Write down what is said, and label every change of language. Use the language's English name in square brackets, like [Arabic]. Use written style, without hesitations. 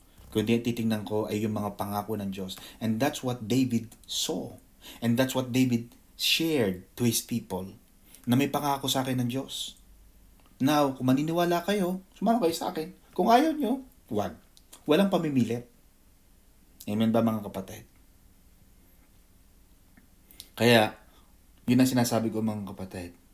[Filipino] Kundi ang titingnan ko ay yung mga pangako ng Diyos. [English] And that's what David saw. And that's what David shared to his people. [Filipino] Na may pangako sa akin ng Diyos. Now, kung maniniwala kayo, sumama kayo sa akin. Kung ayaw nyo, wag. Walang pamimilit. Amen ba mga kapatid? Kaya, yun ang sinasabi ko mga kapatid.